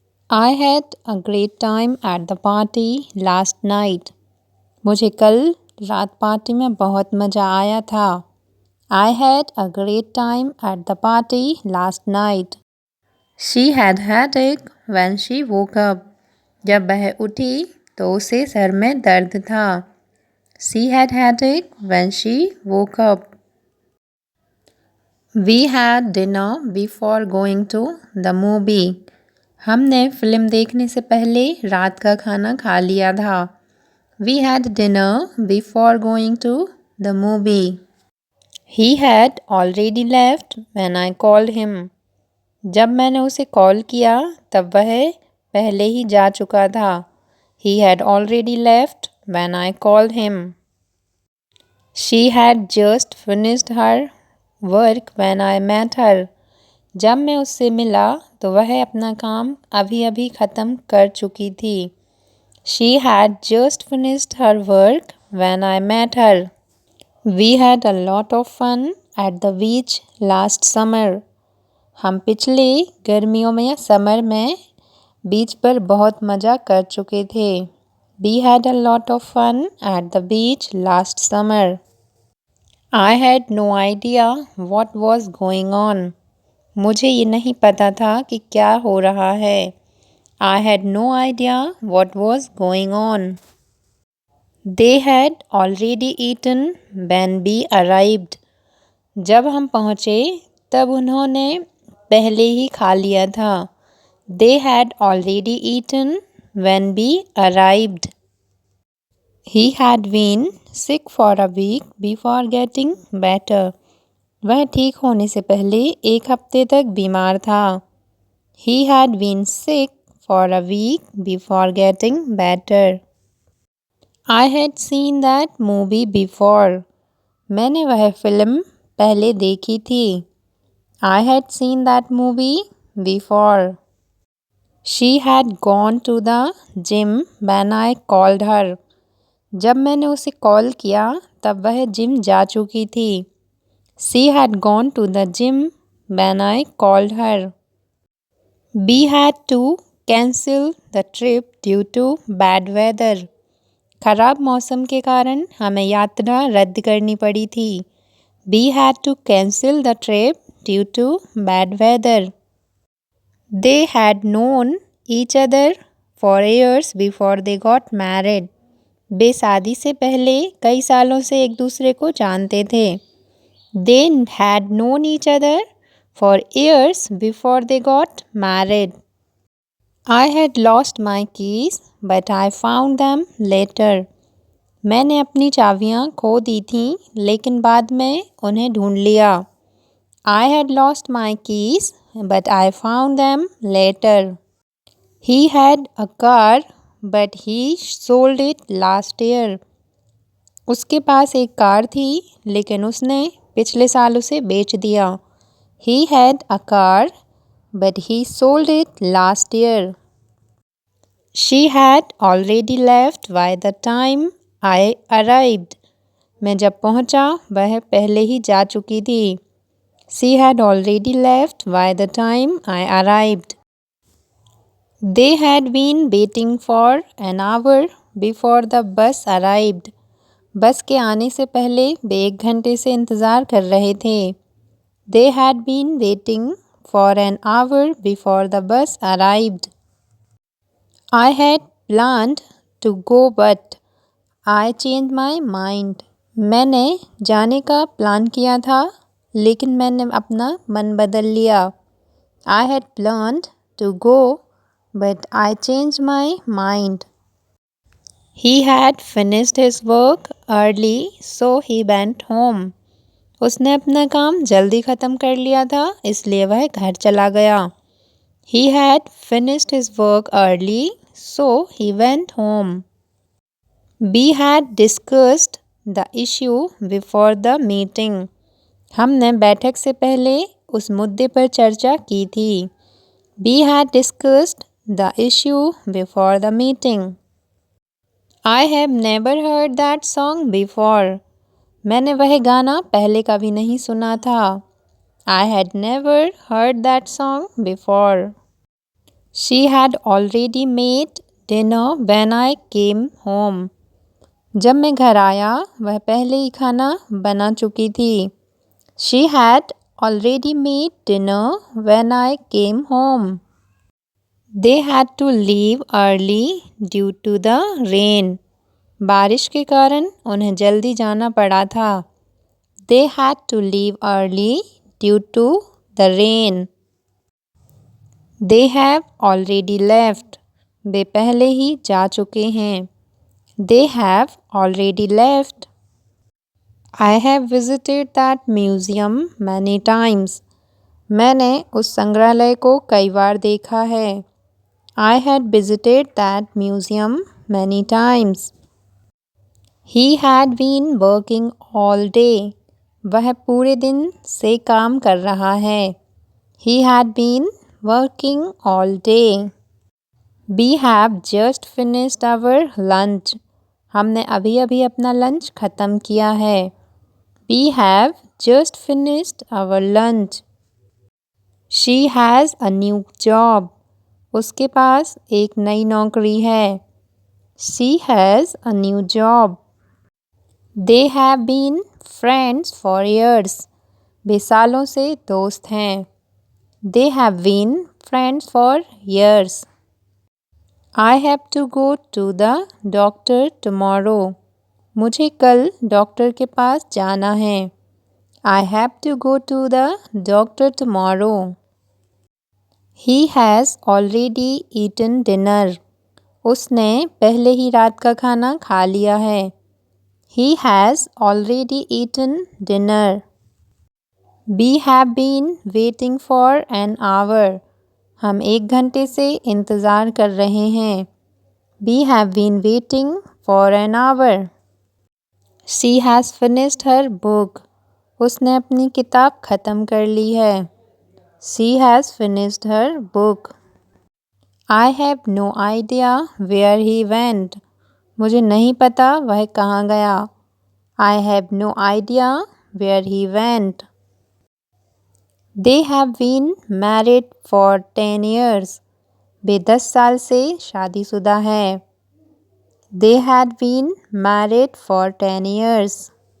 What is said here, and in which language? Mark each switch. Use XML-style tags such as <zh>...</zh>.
<en>I had a great time at the party last night.</en> <hi>मुझे कल रात party में बहुत मज़ा आया था.</hi> <en>I had a great time at the party last night. She had headache when she woke up.</en> <hi>जब वह उठी तो उसे सर में दर्द था.</hi> <en>She had headache when she woke up. We had dinner before going to the movie.</en> <hi>हमने film देखने से पहले रात का खाना खा लिया था.</hi> <en>We had dinner before going to the movie. He had already left when I called him.</en> <hi>जब मैंने उसे कॉल किया तब वह पहले ही जा चुका था.</hi> <en>He had already left when I called him. She had just finished her work when I met her.</en> <hi>जब मैं उससे मिला तो वह अपना काम अभी-अभी ख़त्म कर चुकी थी.</hi> <en>She had just finished her work when I met her. We had a lot of fun at the beach last summer.</en> <hi>हम पिछले गर्मियों में या समर में बीच पर बहुत मज़ा कर चुके थे.</hi> <en>We had a lot of fun at the beach last summer. I had no idea what was going on.</en> <hi>मुझे ये नहीं पता था कि क्या हो रहा है.</hi> <en>I had no idea what was going on. They had already eaten when we arrived.</en> <hi>जब हम पहुँचे तब उन्होंने पहले ही खा लिया था.</hi> <en>They had already eaten when we arrived. He had been sick for a week before getting better.</en> <hi>वह ठीक होने से पहले एक हफ्ते तक बीमार था.</hi> <en>He had been sick for a week before getting better. I had seen that movie before.</en> <hi>मैंने वह फिल्म पहले देखी थी.</hi> <en>I had seen that movie before. She had gone to the gym when I called her.</en> <hi>जब मैंने उसे call किया तब वह जिम जा चुकी थी.</hi> <en>She had gone to the gym when I called her. We had to cancel the trip due to bad weather.</en> <hi>खराब मौसम के कारण हमें यात्रा रद्द करनी पड़ी थी.</hi> <en>We had to cancel the trip due to bad weather. They had known each other for years before they got married.</en> <hi>वे शादी से पहले कई सालों से एक दूसरे को जानते थे.</hi> <en>They had known each other for years before they got married. I had lost my keys, but I found them later.</en> <hi>मैंने अपनी चाबियाँ खो दी थीं, लेकिन बाद में उन्हें ढूंढ लिया.</hi> <en>I had lost my keys, but I found them later. He had a car, but he sold it last year.</en> <hi>उसके पास एक कार थी, लेकिन उसने पिछले साल उसे बेच दिया.</hi> <en>He had a car, but he sold it last year. She had already left by the time I arrived.</en> <hi>मैं जब पहुंचा वह पहले ही जा चुकी थी.</hi> <en>She had already left by the time I arrived. They had been waiting for an hour before the bus arrived.</en> <hi>बस के आने से पहले वे 1 घंटे से इंतज़ार कर रहे थे.</hi> <en>They had been waiting for an hour before the bus arrived. I had planned to go but I changed my mind.</en> <hi>मैंने जाने का प्लान किया था, लेकिन मैंने अपना मन बदल लिया.</hi> <en>I had planned to go but I changed my mind. He had finished his work early, so he went home.</en> <hi>उसने अपना काम जल्दी ख़त्म कर लिया था, इसलिए वह घर चला गया.</hi> <en>He had finished his work early, so he went home. We had discussed the issue before the meeting.</en> <hi>हमने बैठक से पहले उस मुद्दे पर चर्चा की थी.</hi> <en>We had discussed the issue before the meeting. I have never heard that song before.</en> <hi>मैंने वह गाना पहले कभी नहीं सुना था.</hi> <en>I had never heard that song before. She had already made dinner when I came home.</en> <hi>जब मैं घर आया वह पहले ही खाना बना चुकी थी.</hi> <en>She had already made dinner when I came home. They had to leave early due to the rain.</en> <hi>बारिश के कारण उन्हें जल्दी जाना पड़ा था.</hi> <en>They had to leave early due to the rain. They have already left.</en> <hi>वे पहले ही जा चुके हैं.</hi> <en>They have already left. I have visited that museum many times.</en> <hi>मैंने उस संग्रहालय को कई बार देखा है.</hi> <en>I had visited that museum many times. He had been working all day.</en> <hi>वह पूरे दिन से काम कर रहा है.</hi> <en>He had been working all day. We have just finished our lunch.</en> <hi>हमने अभी अभी अपना लंच ख़त्म किया है.</hi> <en>We have just finished our lunch. She has a new job.</en> <hi>उसके पास एक नई नौकरी है.</hi> <en>She has a new job. They have been friends for years.</en> <hi>वे सालों से दोस्त हैं.</hi> <en>They have been friends for years. I have to go to the doctor tomorrow.</en> <hi>मुझे कल डॉक्टर के पास जाना है.</hi> <en>I have to go to the doctor tomorrow. He has already eaten dinner.</en> <hi>उसने पहले ही रात का खाना खा लिया है.</hi> <en>He has already eaten dinner. We have been waiting for an hour.</en> <hi>हम 1 घंटे से इंतज़ार कर रहे हैं.</hi> <en>We have been waiting for an hour. She has finished her book.</en> <hi>उसने अपनी किताब ख़त्म कर ली है.</hi> <en>She has finished her book. I have no idea where he went.</en> <hi>मुझे नहीं पता वह कहाँ गया.</hi> <en>I have no idea where he went. They have been married for 10 years.</en> <hi>वे 10 साल से शादीशुदा है.</hi> <en>They had been married for 10 years.</en>